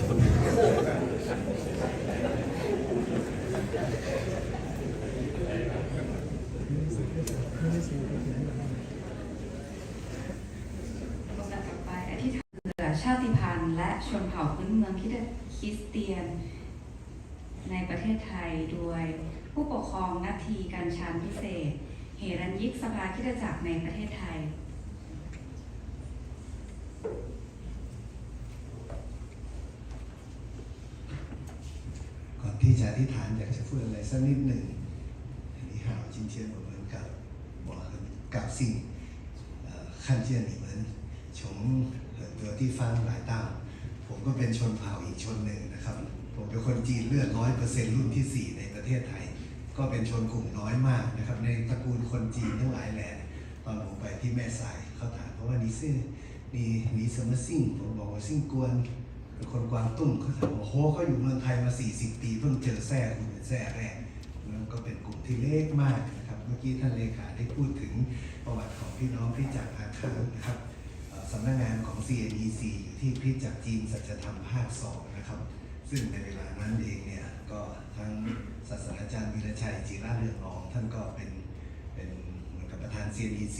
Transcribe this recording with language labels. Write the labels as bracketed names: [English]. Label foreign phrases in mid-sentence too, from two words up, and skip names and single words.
[Thai] ลำดับต่อไปอธิษฐานเผื่อชาติพันธุ์และชนเผ่าพื้นเมืองคริสเตียนในประเทศไทยโดยผู้ปกครองนาทีการชันพิเศษเหรัญยิกสภาคริสตจักรในประเทศไทย ก่อนที่จะอธิษฐานอยากจะพูดอะไรสักนิดหนึ่ง [Chinese] 你好今天我们我很高兴看见你们从很多地方来到 [Thai] ผมก็เป็นชนเผ่าอีกชนหนึ่งนะครับผมเป็น คนจีนเลือด100%รุ่นที่4ในประเทศไทยก็เป็นชนกลุ่มน้อยมากนะครับในตระกูลคนจีนทั้งหลายแหล่ตอนผมไปที่แม่สายเขา ถามเพราะว่านี่สมซิ่งผมบอกว่าซิ่งกวนเป็นคนกวางตุ้งเขาถามว่าโหเขาอยู่เมืองไทยมา40 ปีเพิ่งเจอแซ่คุณเป็นแซ่แรกมันก็เป็นกลุ่มที่เล็กมากนะครับเมื่อกี้ท่านเลขาได้พูดถึงประวัติของพี่น้องที่จากอาคานะครับสำนักงานของ CNEC อยู่ที่คริสตจักรจีนสัจธรรมภาค 2นะครับซึ่งในเวลานั้นเองเนี่ยก็ทั้งศาสตราจารย์วีรชัยจิระเรืองรองท่านก็เป็นเหมือนกับประธาน CNEC